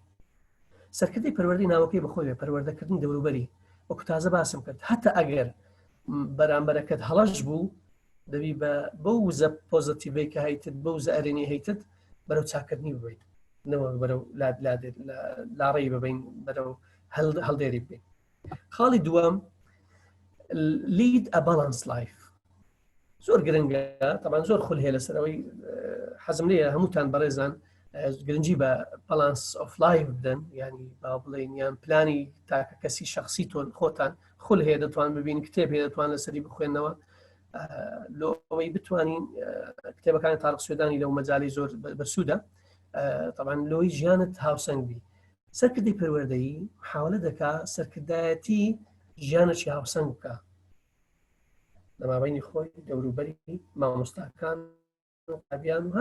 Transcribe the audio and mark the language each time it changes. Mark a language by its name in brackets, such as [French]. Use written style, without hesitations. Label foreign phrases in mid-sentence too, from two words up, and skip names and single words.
[Central Kurdish] سەرکردەی پەروەردەی ناوەکەی بەخۆی پەروەردەکردنی دەوروبەری، وەکو تازە باسم کرد هەتا ئەگەر بەرامبەرەکەت هەڵەش بوو دەبی بە وزە پۆزیتیڤی کە هەیتت بە وزە ئەرێنی هەیتت بەرەو چاکردنی ببیت، نەوە بەرەو لاڕێی ببین، بەرەو هەڵدێری ببین. خاڵی دووەم [English] lead a balanced life. [Central Kurdish] زۆر گرنگە، طبعا زۆر خول هەیە لەسەرەوەی حەزم لێیە هەمووتان بەڕێزان گرنگی بە [English] balance of life [Central Kurdish] بدەن، ینی با بڵێن یان پلانی تاکە کەسی شخصی تۆ خۆتان خول هەیە دەتوان ببین، کتێب هەیە دەتوان لەسەری بخوێنەوە لەوەی بتوانین کتێبەکانی تاریق سوێدانی لەو مەجای زۆر بەسوودە، طبعا لەوەی ژیانت هاوسەنگ بی. سەرکردەی پەروەردەیی حاولە دەکا سەرکردایەتی ژیانێکی هاوسەنگ بکە لە مابەینی خۆی دەوروبەری مامۆستاکان بیان و ها